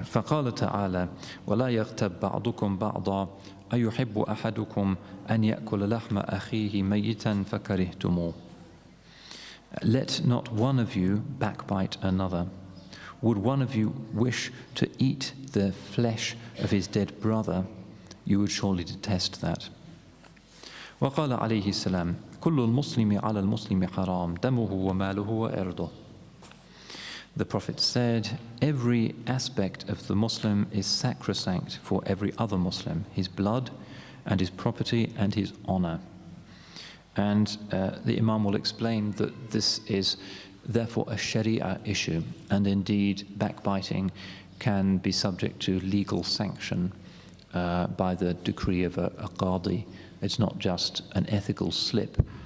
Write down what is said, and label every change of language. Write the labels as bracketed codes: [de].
[ar] فَقَالَ تَعَالَى وَلَا يَغْتَبْ بَعْضُكُمْ بَعْضًا أَيُحِبُّ أَحَدُكُمْ أَنْ يَأْكُلَ لَحْمَ أَخِيهِ مَيِّتًا فَكَرِهْتُمُوهُ. [en] Let not one of you backbite another. Would one of you wish to eat the flesh of his dead brother? You would surely detest that. [ar] وقال عليه السلام كل المسلم على المسلم حرام دمه وماله وإرضه. [en] The Prophet said, every aspect of the Muslim is sacrosanct for every other Muslim, his blood and his property and his honor. And the Imam will explain that this is therefore a Sharia issue, and indeed backbiting can be subject to legal sanction by the decree of a qadi. It's not just an ethical slip